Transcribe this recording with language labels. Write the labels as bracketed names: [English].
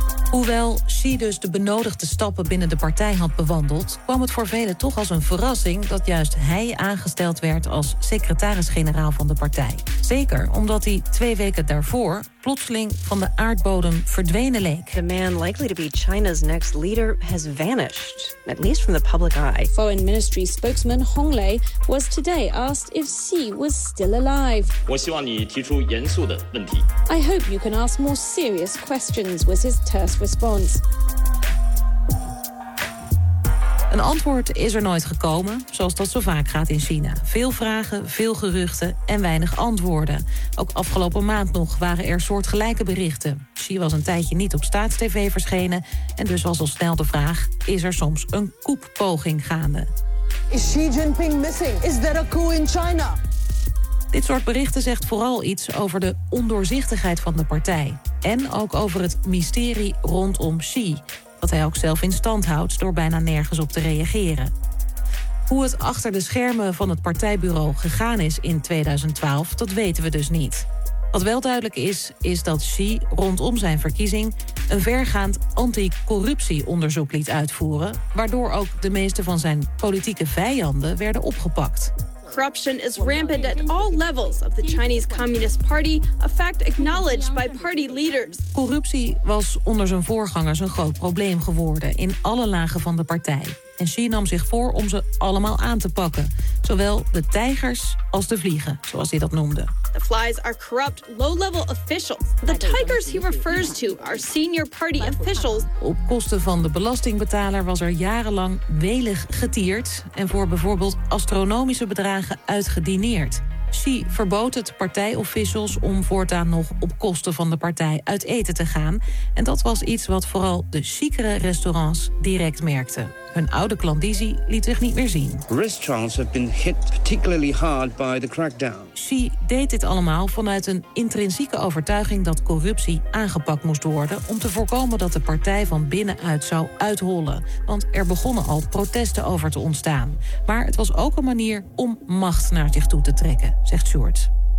[Dutch] Hoewel Xi dus de benodigde stappen binnen de partij had bewandeld, kwam het voor velen toch als een verrassing dat juist hij aangesteld werd als secretaris-generaal van de partij. Zeker omdat hij twee weken daarvoor plotseling van de aardbodem verdwenen leek. [English] The man likely to be China's next leader has vanished, at least from the public eye. Foreign Ministry spokesman Hong Lei was today asked if Xi was still alive. I hope you can ask more serious questions, was his terse response. [Dutch] Een antwoord is er nooit gekomen, zoals dat zo vaak gaat in China. Veel vragen, veel geruchten en weinig antwoorden. Ook afgelopen maand nog waren er soortgelijke berichten. Xi was een tijdje niet op staats-tv verschenen en dus was al snel de vraag, is er soms een coup-poging gaande? [English] Is Xi Jinping missing? Is there a coup in China? [Dutch] Dit soort berichten zegt vooral iets over de ondoorzichtigheid van de partij. En ook over het mysterie rondom Xi. dat hij ook zelf in stand houdt door bijna nergens op te reageren. Hoe het achter de schermen van het partijbureau gegaan is in 2012, dat weten we dus niet. Wat wel duidelijk is, is dat Xi rondom zijn verkiezing een vergaand anticorruptieonderzoek liet uitvoeren, waardoor ook de meeste van zijn politieke vijanden werden opgepakt. [English] Corruption is rampant at all levels of the Chinese Communist Party, a fact acknowledged by party leaders. [Dutch] Corruptie was onder zijn voorgangers een groot probleem geworden in alle lagen van de partij. En Xi nam zich voor om ze allemaal aan te pakken. Zowel de tijgers als de vliegen, zoals hij dat noemde. [English] The flies are corrupt low-level officials. The tigers he refers to are senior party officials. [Dutch] Op kosten van de belastingbetaler was er jarenlang welig getierd en voor bijvoorbeeld astronomische bedragen uitgedineerd. Xi verbood het partijofficials om voortaan nog op kosten van de partij uit eten te gaan. En dat was iets wat vooral de chicere restaurants direct merkten. Hun oude klandizie liet zich niet meer zien. [English] Restaurants have been hit particularly hard by the crackdown. [Dutch] Xi deed dit allemaal vanuit een intrinsieke overtuiging dat corruptie aangepakt moest worden om te voorkomen dat de partij van binnenuit zou uithollen. Want er begonnen al protesten over te ontstaan. Maar het was ook een manier om macht naar zich toe te trekken, zegt Sjoerd.